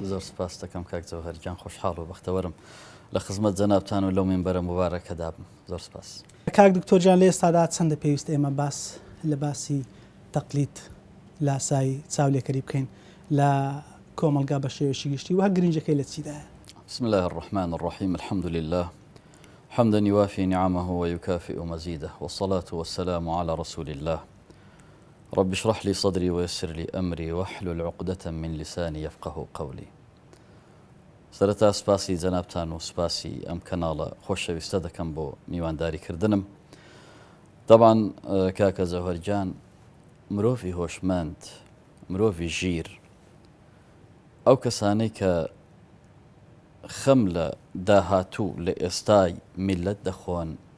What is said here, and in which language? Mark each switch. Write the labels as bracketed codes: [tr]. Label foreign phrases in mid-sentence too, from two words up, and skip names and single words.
[ckb] زۆر سپاس دەکەم کاک جەوهەرجان، خۆشحاڵ و بەختەوەرم لە خزمەت جەنابتان و لەو مینبەرە مبارەکەدا بم. زۆر سپاس. کاک دکتۆرجان، لە ئێستادا چەندە پێویستە ئێمە باس لە باسی تەقلید لاسایی چاولێکەری بکەین لە کۆمەلگا بە شێوەشی گشتی و هەر گرنجەکەی لە چیدایە؟ [ar] بسم الله الرحمن الرحيم، الحمد لله حمدا يوافي نعمه ويكافئ مزيده، والصلاة والسلام على رسول الله. رب اشرح لي صدري ويسر لي أمري واحلل عقدة من لساني يفقه قولي. [ckb] سرەتا سپاسی جەنابتان و سپاسی ئەم کەناڵە خۆشەویستە دەکەم بۆ میوانداری کردنم. طبعا کاکە جەوهەرجان، مرۆڤی هۆشمەند، مرۆڤی ژیر، ئەو کەسانەی کە خەم لە داهاتوو لە ئێستای میلەت دەخۆن